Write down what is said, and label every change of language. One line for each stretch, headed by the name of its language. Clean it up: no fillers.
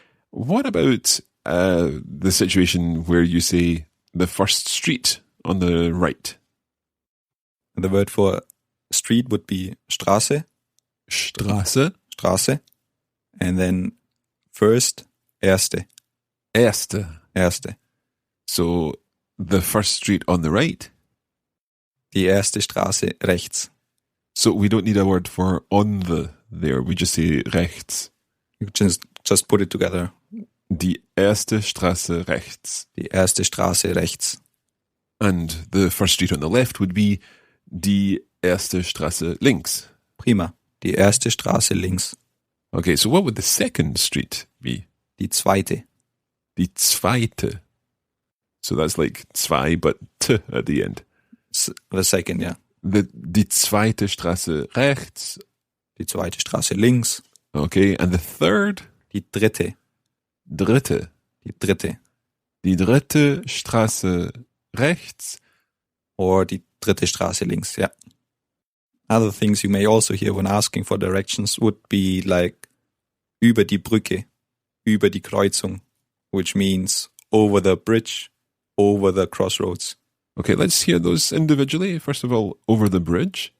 English: What about the situation where you say the first street on the right? The word for street would be Straße.
German: Straße.
English: Straße. And then first, erste.
German: Erste. Erste.
English: So the first street on the right?
German: Die erste Straße rechts.
English: So we don't need a word for on the there. We just say rechts. You just put it together.
German: Die erste Straße rechts. Die erste Straße rechts.
English: And the first street on the left would be
German: die erste Straße links. Prima. Die erste Straße links.
English: Okay, so what would the second street be?
German: Die zweite. Die zweite.
English: So that's like zwei, but t at the end. The second, yeah.
German: Die zweite Straße rechts. Die zweite Straße links.
English: Okay, and the third?
German: Die dritte. Dritte. Die dritte. Die dritte Straße rechts. Or die dritte Straße links, yeah.
English: Other things you may also hear when asking for directions would be like
German: über die Brücke, über die Kreuzung,
English: which means over the bridge, over the crossroads. Okay, let's hear those individually. First of all, over the bridge.